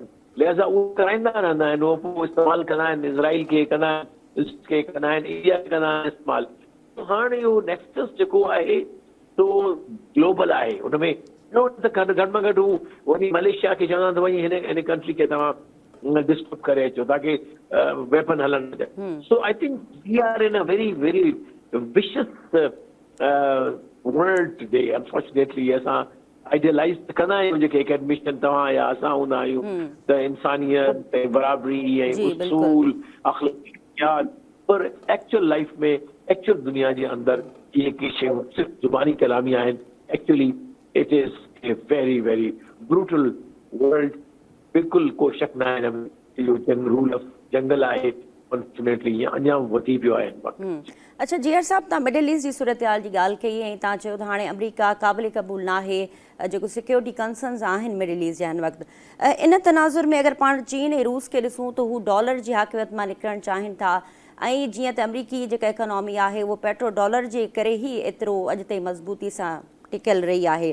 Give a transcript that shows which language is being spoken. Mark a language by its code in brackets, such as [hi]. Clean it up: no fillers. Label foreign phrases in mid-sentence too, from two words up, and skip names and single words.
[sd] लिहाज़ा उहो कराईंदा रहंदा आहिनि, उहो पोइ इस्तेमालु कंदा आहिनि, इज़राइल खे कंदा आहिनि, के कंदा आहिनि, इंडिया खे कंदा आहिनि इस्तेमालु। हाणे इहो नेक्सस जेको आहे सो ग्लोबल आहे, हुनमें घटि में घटि हू वञी मलेशिया खे चवंदा त वञी हिन कंट्री खे तव्हां डिस्टर्ब करे अचो ताकी वेपन हलनि। [en] So I think we are in a very very vicious world today. [sd] अनफॉर्चुनेटली असां आइडियलाइज़ कंदा आहियूं जेके एकेडमिशियन तव्हां या असां हूंदा आहियूं त इंसानियत ऐं बराबरी ऐं उसूल अख़लाक़ियात, पर [en] actual life [sd] में एक्चुअल दुनिया जे अंदरि इहे के शयूं सिर्फ़ु ज़ुबानी कलामी आहिनि। [en] Actually it is a very very brutal world. [sd] बिल्कुलु को शक न आहे इहो [en] rule of jungle [sd] आहे, अनफॉर्चुनेटली अञा वधी पियो आहे। अच्छा जीअर साहब तव्हां मिडिल ईस्ट जी सूरत हाल जी ॻाल्हि कई ऐं तव्हां चयो त हाणे अमरीका क़ाबिल क़बूल न आहे, जेको [en] security concerns [sd] आहिनि मिडिल ईस्ट जा हिन वक़्तु, इन तनाज़ुर में अगरि पाण चीन ऐं रूस खे ॾिसूं त हू डॉलर जी हाकिमियत मां निकिरणु चाहिनि था, ऐं जीअं त अमरीकी जेका इकोनॉमी आहे उहो [en] petro dollar [sd] जे करे ई एतिरो अॼु ताईं मज़बूती सां टिकियल रही आहे।